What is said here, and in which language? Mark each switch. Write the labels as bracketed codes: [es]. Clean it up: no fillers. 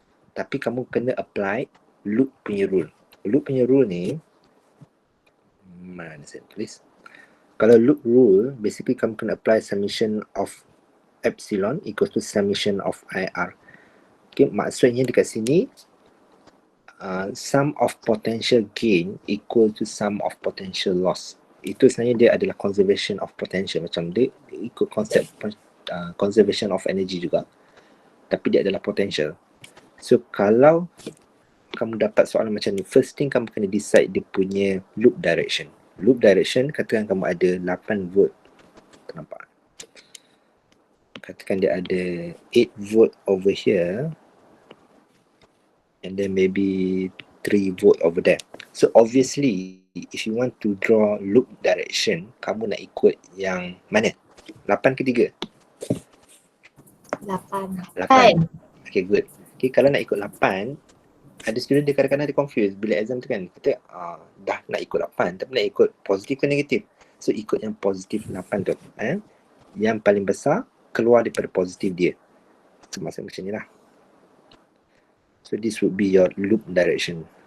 [ms] Tapi kamu kena apply loop punya rule. Loop punya rule ni, mana saya tulis? Kalau [en] loop rule, basically [ms] kamu kena [en] apply summation of epsilon equals to summation of IR. Okay, [ms] maksudnya dekat sini, [en] sum of potential gain equal to sum of potential loss. [ms] Itu sebenarnya dia adalah conservation of potential. Macam dia ikut konsep conservation of energy juga. Tapi dia adalah potential. So kalau kamu dapat soalan macam ni, [en] first thing [ms] kamu kena decide dia punya loop direction. Loop direction, katakan kamu ada 8 volt. Nampak? Katakan dia ada 8 volt [en] over here. And then maybe 3 volt over there. So obviously, if you want to draw loop direction, [ms] kamu nak ikut yang mana? 8 ke 3? 8. [en] Okay, good. [ms] Okay, kalau nak ikut 8, ada student dia kadang-kadang dia confused bila exam tu kan. Kata, dah nak ikut 8, tapi nak ikut positif ke negatif? So, ikut yang positif 8 tu. Yang paling besar, keluar daripada positif dia. So, maksud macam ni lah. [en] So, this would be your loop direction.